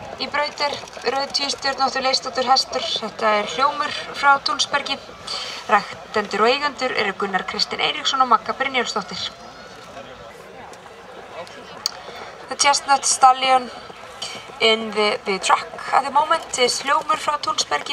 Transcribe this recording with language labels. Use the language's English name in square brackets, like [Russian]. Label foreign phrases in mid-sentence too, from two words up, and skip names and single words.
[Icelandic] brautir, rauð tvístjörnóttur leystóttur hestur. Þetta hljómur frá Túnsbergi. Ræktendur og eigendur eru Gunnar Kristinn Eiríksson og Magga Brynjólfsdóttir. [English] The Chestnut Stallion in the track at the moment is hljómur frá Túnsbergi.